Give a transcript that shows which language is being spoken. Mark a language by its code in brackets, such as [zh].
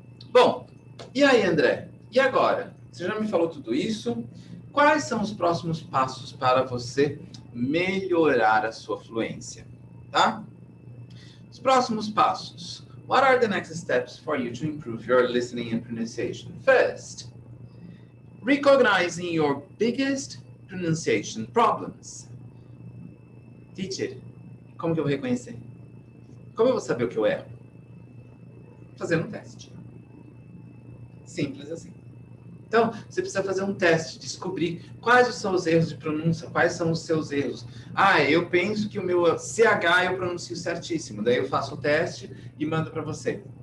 [pt] Bom, e aí, André? E agora? Você já me falou tudo isso. Quais são os próximos passos para você melhorar a sua fluência? Tá? Os próximos passos. [en] What are the next steps for you to improve your listening and pronunciation? First, recognizing your biggest pronunciation problems. [pt] Teacher, como que eu vou reconhecer? Como eu vou saber o que eu erro? Fazendo um teste. Simples assim. Então, você precisa fazer um teste, descobrir quais os seus erros de pronúncia, quais são os seus erros. Eu penso que o meu CH eu pronuncio certíssimo. Daí eu faço o teste e mando para você.